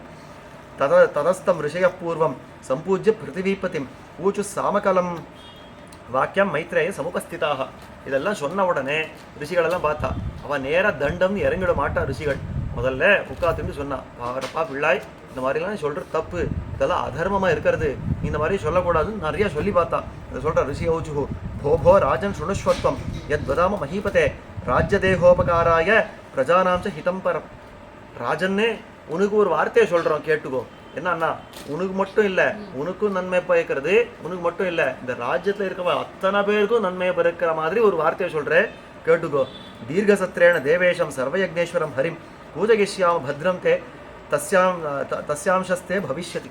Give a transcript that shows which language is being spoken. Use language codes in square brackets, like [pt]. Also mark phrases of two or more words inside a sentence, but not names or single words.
[sa] ततस्तं ऋषयः पूर्वं सम्पूज्य पृथिवीपतिम् ऊचुः सामकलं वाक्यं मैत्रेय समुपस्थिताः. [ta] இதெல்லாம் சொன்ன உடனே ரிஷிகளெல்லாம் பார்த்தா. அவன் நேராக தண்டம்னு இறங்கிட மாட்டான். ரிஷிகள் முதல்ல உட்காத்துன்னு சொன்னான், பாரப்பா பிள்ளாய், இந்த மாதிரிலாம் சொல்கிறது தப்பு, இதெல்லாம் அதர்மமாக இருக்கிறது, இந்த மாதிரி சொல்லக்கூடாதுன்னு நிறைய சொல்லி பார்த்தான். இதை சொல்கிற ரிஷி [sa] ஔச்சுஹு भो राजन शुणुष्वत्वं यद्वदाम महीपते राज्यदेहोपकाराय प्रजानां च हितं परम. [ta] ராஜன்னே உனக்கு ஒரு வார்த்தையை சொல்கிறோம் கேட்டுக்கோ. என்னன்னா, உனக்கு மட்டும் இல்லை, உனக்கும் நன்மை பயக்கிறது, உனக்கு மட்டும் இல்லை, இந்த ராஜ்யத்தில் இருக்கிற அத்தனை பேருக்கும் நன்மையை பிறக்கிற மாதிரி ஒரு வார்த்தையை சொல்கிறேன் கேட்டுக்கோ. [sa] दीर्घसत्रेण देवेशं सर्वयज्ञेश्वरं हरिम् पूजयिष्याम भद्रं ते तस्यांशस्ते भविष्यति.